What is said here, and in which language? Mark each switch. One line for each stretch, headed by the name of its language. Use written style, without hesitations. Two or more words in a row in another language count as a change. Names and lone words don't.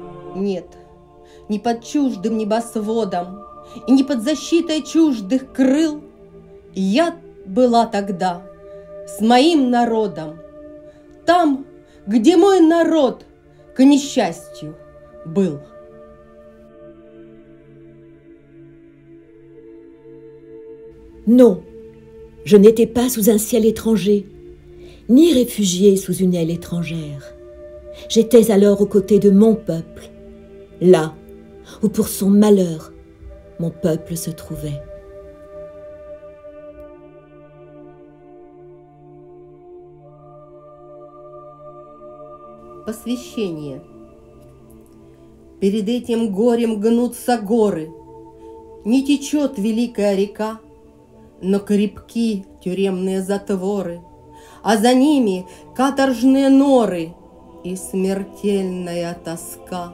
Russian: Нет, не под чуждым небосводом и не под защитой чуждых крыл я была тогда с моим народом, там, где мой народ к несчастью был.
French: Non, je n'étais pas sous un ciel étranger, ni réfugiée sous une aile étrangère. J'étais alors aux côtés de mon peuple, là où pour son malheur, mon peuple se trouvait.
Russian: Посвящение. Перед этим горем гнутся горы, не течет великая река, но крепки тюремные затворы, а за ними каторжные норы и смертельная тоска.